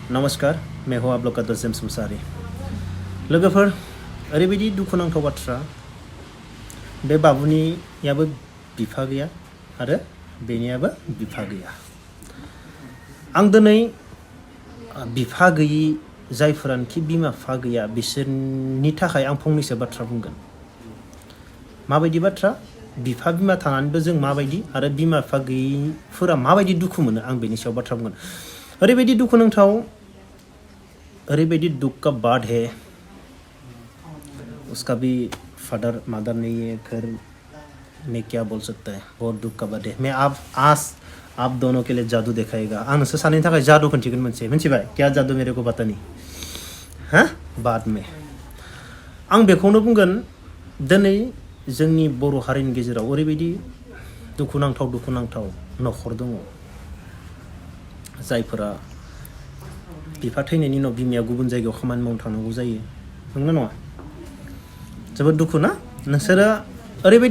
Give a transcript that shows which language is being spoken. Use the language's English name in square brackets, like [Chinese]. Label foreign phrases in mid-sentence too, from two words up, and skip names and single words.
[Hindi] नमस्कार मैं हूं आप लोग का दोस्त जेम्स मुसाहारि [Bodo] लोगोफोर ओरैबायदि दुखुनांथाव बाथ्रा बे बाबुनियाबो बिफा गैया आरो बेनियाबो बिफा गैया आं दिनै बिफा गैयि जायफोरानोखि बिमा बिफा गैया बिसोरनि थाखाय आं फंनैसो बाथ्रा बुंगोन माबायदि बाथ्रा बिफा बिमा थानानैबो जों माबायदि आरो बिमा बिफा गैयिफोरा माबायदि दुखु मोनो आं बेनि सायाव बाथ्रा बुंगोन ओरैबायदि दुखुनांथाव ओरैबायदि [Hindi] दुख का बात है उसका भी फादर मदर नहीं है फिर मैं क्या बोल सकता है बहुत दुख का बात है मैं आप दोनों के लिए जादू दिखाएगा [Bodo] आं नोंसोर सानैनि थाखाय जादू खोन्थिगोन मोनसे मिथिबाय [Hindi] क्या जादू मेरे को पता नहीं हाँ बाद में [Bodo] आं बेखौनो बुंगोन दिनै जोंनि बर' हारिनि गेजेराव ओरैबायदि दुखुनांथाव नखर दङ जायफोरा बिफा थैनायनि उनाव बिमाया गुबुन जायगायाव खामानि मावनो थांनांगौ जायो नंगौना नङा जोबोद दुखु ना नोंसोरो ओरैबायदि